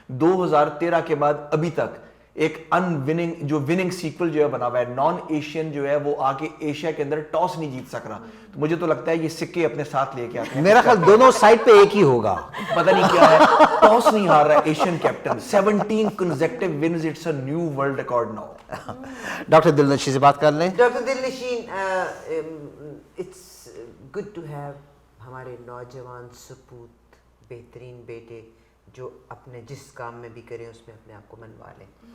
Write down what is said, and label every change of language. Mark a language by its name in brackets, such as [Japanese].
[Urdu] 2013 کے بعد ابھی تک ایک جو وننگ سیکول جو ہے بنا ہوا ہے, نان ایشین جو ہے وہ آگے ایشیا کے اندر ٹاس نہیں جیت سک رہا. تو مجھے تو لگتا ہے یہ سکے اپنے ساتھ لے کے آتے ہیں. میرا خیال دونوں سائڈ پہ ایک ہی ہوگا, پتہ نہیں کیا ہے, ٹاس نہیں ہار رہا ہے Asian captain. [English] 17 consecutive wins, it's a new world record now. [Urdu] Doctor دلنشین سے بات کر لیں. Doctor دلنشین, it's good to have ہمارے نوجوان سپوت, بہترین بیٹے جو اپنے جس کام میں بھی کریں اس میں اپنے آپ کو منوا لیں.